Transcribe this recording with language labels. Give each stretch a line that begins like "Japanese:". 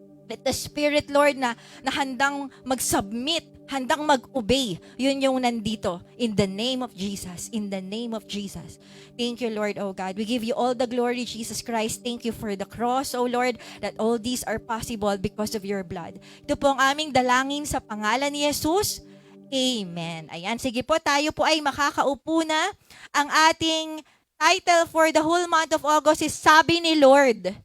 English: Let the spirit,
Filipino: Lord, na handang mag-submit, handang mag-obey, yun yung nandito.
English: In the name of Jesus. In the name of Jesus. Thank you, Lord, oh God. We give you all the glory, Jesus Christ. Thank you for the cross, oh Lord, that all these are possible because of your blood.
Filipino: Ito po ang aming dalangin sa pangalan ni Jesus. Amen. Ayan, sige po, tayo po ay makakaupo na. Ang ating
English: title for the whole month of August
Filipino: is Sabi ni Lord.